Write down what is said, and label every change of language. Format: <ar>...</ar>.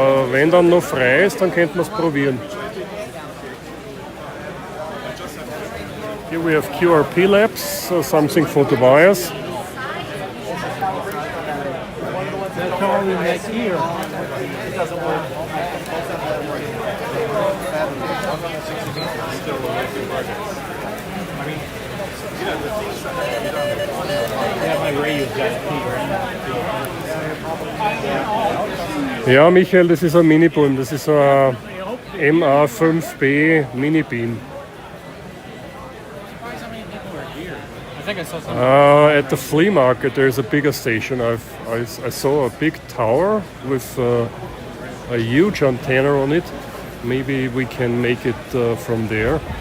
<de>Wenn dann noch frei ist, dann könnten wir es probieren.</de> <en>Here we have QRP Labs, something for Tobias. They're calling me next year. It doesn't work. Yeah, my radio's got a key, right?</en> <de>Ja, Michael, das ist ein Mini-Boom. Das ist ein MA5B Mini-Beam.</de> <en>At the flea market, there's a bigger station. I saw a big tower with a huge antenna on it. Maybe we can make it from there.</en>